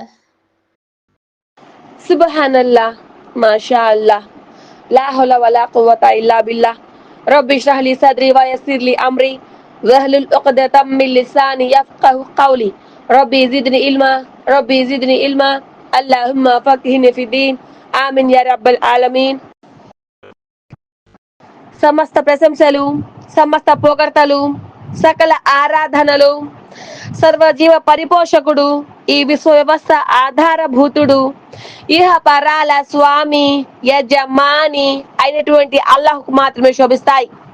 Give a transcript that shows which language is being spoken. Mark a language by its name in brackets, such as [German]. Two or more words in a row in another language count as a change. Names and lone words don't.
[Arabic] سبحان الله ما شاء الله لا حول ولا قوة إلا بالله. رب اشرح لي صدري ويسر لي أمري واحلل عقدة من لساني يفقهوا قولي. رب زدني علما. اللهم فقهني في الدين. آمين يا رب العالمين. [Telugu] సమస్త ప్రశంసలు, సమస్త పొగడ్తలు, సకల ఆరాధనలు, సర్వజీవ పరిపోషకుడు, ఈ విశ్వ వ్యవస్థ ఆధారభూతుడు, ఇహ పరాల స్వామి యజమాని అయినటువంటి అల్లాహ్కు మాత్రమే శోభిస్తాయి.